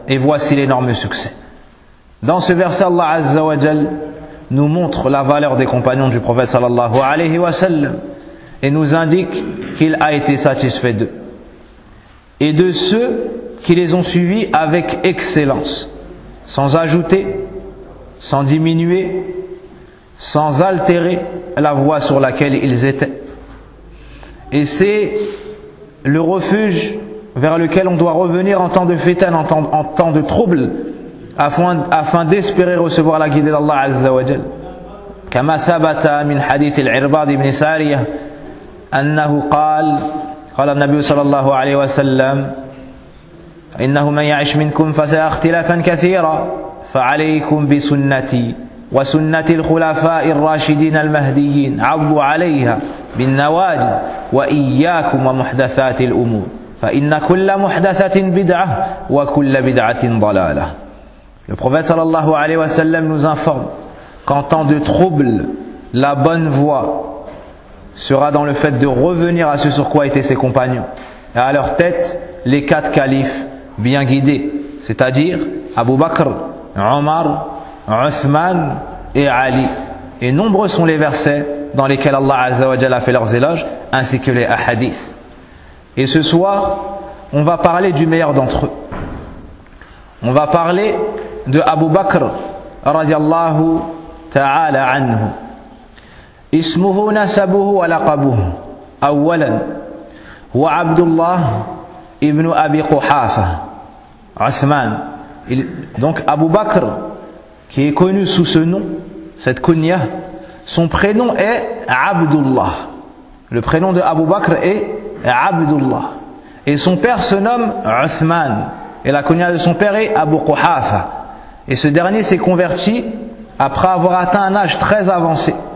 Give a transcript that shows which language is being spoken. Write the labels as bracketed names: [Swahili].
[French] Et voici l'énorme succès. Dans ce verset, Allah Azza wa Jal nous montre la valeur des compagnons du prophète sallallahu alayhi wa sallam et nous indique qu'il a été satisfait d'eux et de ceux qui les ont suivis avec excellence, sans ajouter, sans diminuer, sans altérer la voie sur laquelle ils étaient. Et c'est le refuge vers lequel on doit revenir en temps de fitane, en temps de trouble, afin d'espérer recevoir la guidée d'Allah Azza wa Jal. [Arabic] كما ثبت من حديث العرباض بن سارية أنه قال قال النبي صلى الله عليه وسلم إنه من يعش منكم فسيرى اختلافا كثيرا فعليكم بسنتي وسنة الخلفاء الراشدين المهديين عضوا عليها بالنواجذ وإياكم ومحدثات الأمور فإن كل محدثة بدعة وكل بدعة ضلالة. [French] Le prophète sallallahu alayhi wa sallam nous informe qu'en temps de trouble, la bonne voie sera dans le fait de revenir à ce sur quoi étaient ses compagnons. Et à leur tête, les quatre califes bien guidés, c'est-à-dire Abu Bakr, Omar, Uthman et Ali. Et nombreux sont les versets dans lesquels Allah Azza wa Jalla a fait leurs éloges, ainsi que les hadiths. Et ce soir, on va parler du meilleur d'entre eux. On va parler de Abu Bakr, radiallahu ta'ala anhu. [Arabic] اسمه نسبه ولقبه أولا هو عبد الله ابن أبي قحافة عثمان. [French] Donc Abu Bakr, qui est connu sous ce nom, cette kunya, son prénom est Abdullah. Le prénom de Abu Bakr est Abdullah. Et son père se nomme Uthman. Et la kunya de son père est Abu Quhafa. Et ce dernier s'est converti après avoir atteint un âge très avancé.